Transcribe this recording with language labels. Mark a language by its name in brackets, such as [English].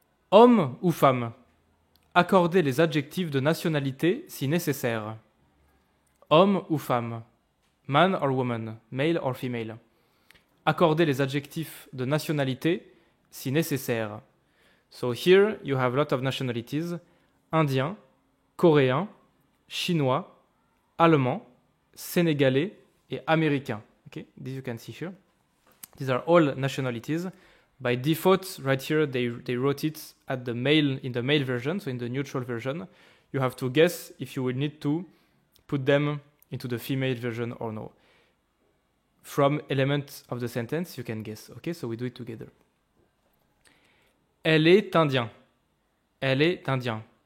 [French] Homme ou femme. Accordez les adjectifs de nationalité si nécessaire. Homme ou femme. [English] Man or woman. Male or female. [French] Accordez les adjectifs de nationalité si nécessaire. [English] So here you have a lot of nationalities. [French] Indien, coréen, chinois, allemand, sénégalais et américain. [English] Okay, this you can see here. These are all nationalities. By default, right here, they wrote it at the male, in the male version, so in the neutral version. You have to guess if you will need to put them into the female version or no. From elements of the sentence, you can guess. Okay, so we do it together. [French] Elle est indien. Elle est indien.